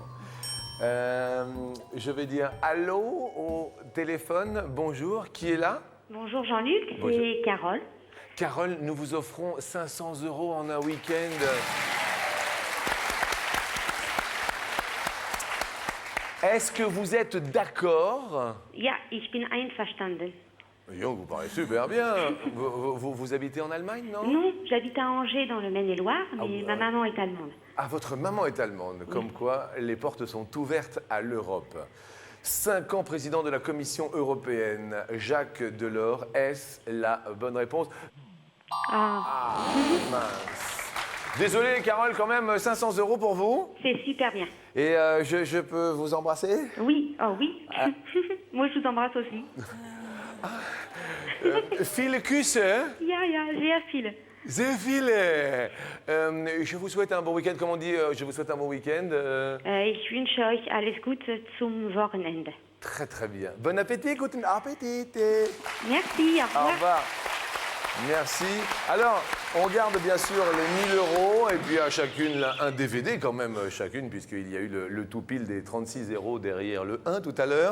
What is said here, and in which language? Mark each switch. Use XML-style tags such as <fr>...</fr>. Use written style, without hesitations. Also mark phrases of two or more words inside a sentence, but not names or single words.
<fr>Je vais dire allô au téléphone. Bonjour, qui est là? Bonjour Jean-Luc, Bonjour. c'est Carole. Carole, nous vous offrons 500 euros en un week-end. Est-ce que vous êtes d'accord?</fr> <de>Ja, ich bin einverstanden.</de> <fr>Vous parlez super bien. Vous habitez en Allemagne, non? Non, j'habite à Angers dans le Maine-et-Loire, mais ma maman est allemande. Ah, votre maman est allemande, comme quoi les portes sont ouvertes à l'Europe. 5 ans président de la Commission européenne, Jacques Delors, est-ce la bonne réponse? Ah, mince. Désolé, Carole, quand même, 500 euros pour vous. C'est super bien. Et je peux vous embrasser? Oui, oh oui. Moi, je vous embrasse aussi.</fr> <de>Viele Küsse. Ja, ja, sehr viele. Sehr viele.</de> <fr>Je vous souhaite un bon week-end. Comment on dit je vous souhaite un bon week-end?</fr> <de>Ich wünsche euch alles Gute zum Wochenende.</de> <fr>Très, très bien. Bon appétit,</fr> <de>guten Appetit.</de> <fr>Merci, au revoir. Au revoir. Merci. Alors, on garde bien sûr les 1000 euros et puis à chacune là, un DVD quand même, chacune, puisqu'il y a eu le tout pile des 36 zéros derrière le 1 tout à l'heure.</fr>